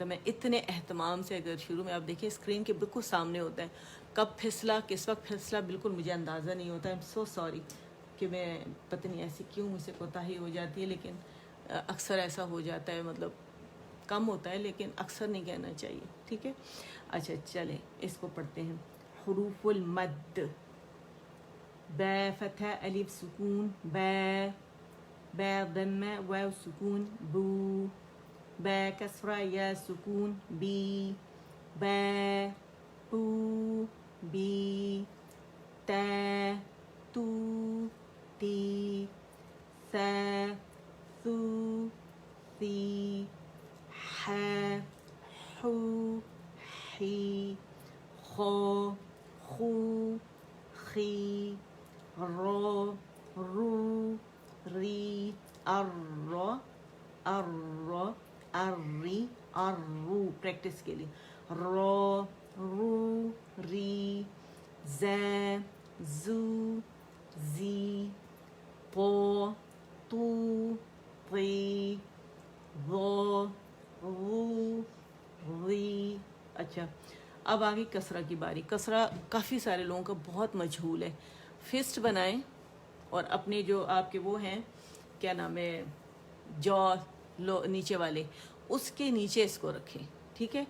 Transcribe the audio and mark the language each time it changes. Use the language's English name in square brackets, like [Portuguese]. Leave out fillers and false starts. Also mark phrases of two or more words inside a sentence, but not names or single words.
[Urdu] میں اتنے اہتمام سے, اگر شروع میں آپ دیکھیں اسکرین کے بالکل سامنے ہوتا ہے, کب پھسلا کس وقت پھسلا بالکل مجھے اندازہ نہیں ہوتا. [English] I am so sorry [Urdu] کہ میں پتہ نہیں ایسی کیوں مجھ سے کوتاہی ہو جاتی ہے, لیکن اکثر ایسا ہو جاتا ہے. مطلب کم ہوتا ہے لیکن اکثر نہیں کہنا چاہیے. ٹھیک ہے, اچھا چلیں اس کو پڑھتے ہیں. [Arabic] حروف المد, با فتح الف سکون با, با ضمہ واو سکون بو, با کسرہ یا سکون بی, با بو بی, تا تو تی, سا ثو ثی, ح حو حی, خو خو خی, رو رو ری, ار ار اری ارو. [Urdu] پریکٹس کے لیے [Arabic] رو رو ری, ز زو زی, قو تو تی ضو غو غی. [Urdu] اچھا اب آگے کسرہ کی باری. کسرہ کافی سارے لوگوں کا بہت مجہول ہے. فسٹ بنائیں اور اپنے جو آپ کے وہ ہیں کیا نام ہے جو نیچے والے اس کے نیچے اس کو رکھیں, ٹھیک ہے.